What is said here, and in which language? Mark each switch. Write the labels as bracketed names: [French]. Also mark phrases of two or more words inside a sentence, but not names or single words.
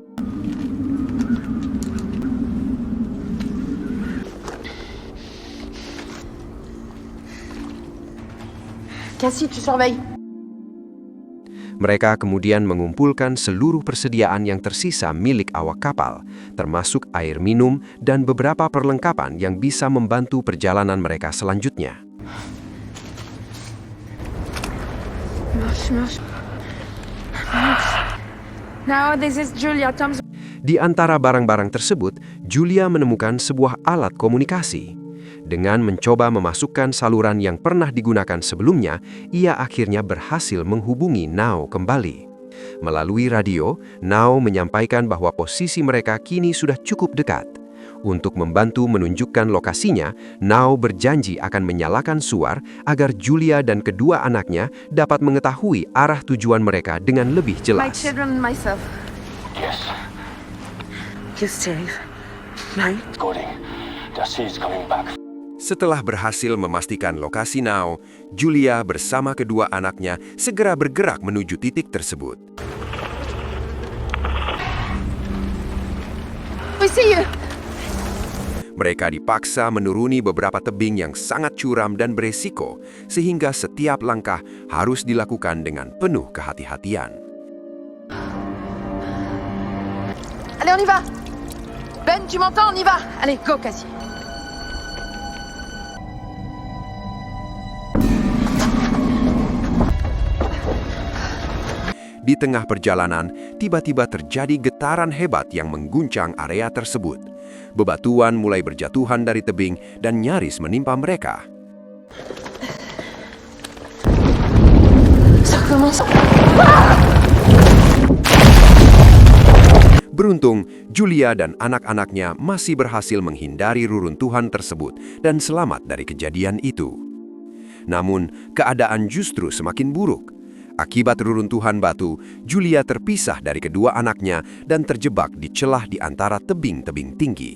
[French] Cassie, tu surveilles. [Indonesian] Mereka kemudian mengumpulkan seluruh persediaan yang tersisa milik awak kapal, termasuk air minum dan beberapa perlengkapan yang bisa membantu perjalanan mereka selanjutnya. [English] Now this is Julia Tom's. [Indonesian] Di antara barang-barang tersebut, Julia menemukan sebuah alat komunikasi. Dengan mencoba memasukkan saluran yang pernah digunakan sebelumnya, ia akhirnya berhasil menghubungi Nao kembali. Melalui radio, Nao menyampaikan bahwa posisi mereka kini sudah cukup dekat. Untuk membantu menunjukkan lokasinya, Nao berjanji akan menyalakan suar agar Julia dan kedua anaknya dapat mengetahui arah tujuan mereka dengan lebih [English] My [Indonesian] jelas. [English] children and myself. Yes, You're safe. Right? Cody. Darcy is coming back. [Indonesian] Setelah berhasil memastikan lokasi Nao, Julia bersama kedua anaknya segera bergerak menuju titik tersebut. [English] We see you. [Indonesian] Mereka dipaksa menuruni beberapa tebing yang sangat curam dan beresiko, sehingga setiap langkah harus dilakukan dengan penuh kehati-hatian. [French] Allez, on y va. Ben, tu m'entends? On y va. Allez, go, Cassie. [Indonesian] Di tengah perjalanan, tiba-tiba terjadi getaran hebat yang mengguncang area tersebut. Bebatuan mulai berjatuhan dari tebing dan nyaris menimpa mereka. [French] Ça recommence. [Indonesian] Beruntung, Julia dan anak-anaknya masih berhasil menghindari reruntuhan tersebut dan selamat dari kejadian itu. Namun, keadaan justru semakin buruk. Akibat reruntuhan batu, Julia terpisah dari kedua anaknya dan terjebak di celah di antara tebing-tebing tinggi.